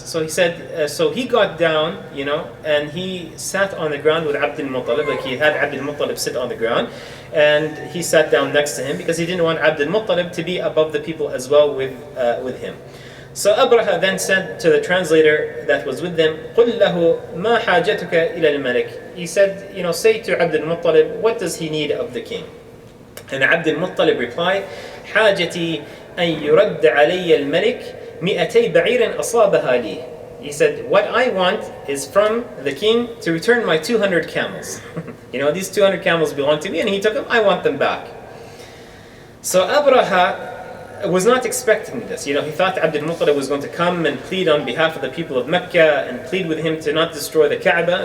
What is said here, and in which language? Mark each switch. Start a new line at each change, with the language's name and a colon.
English: So he said, so he got down, and he sat on the ground with Abd al-Muttalib, like he had Abd al-Muttalib sit on the ground, and he sat down next to him because he didn't want Abd al-Muttalib to be above the people as well with him. So Abrahah then said to the translator that was with them,
Arabic: قُلْ لَهُ مَا حَاجَتُكَ إِلَى الْمَلِكِ.
English: He said, say to Abd al-Muttalib, what does he need of the king? And Abd al-Muttalib replied,
Arabic: حَاجَتِي أَن يُرَدَّ عَلَيَّ الْمَلِكِ 200 بَعِيرٍ أَصَابَهَا لِي.
English: He said, what I want is from the king to return my 200 camels. These 200 camels belong to me, and he took them, I want them back. So Abrahah was not expecting this. He thought Abd al-Muttalib was going to come and plead on behalf of the people of Mecca and plead with him to not destroy the Kaaba.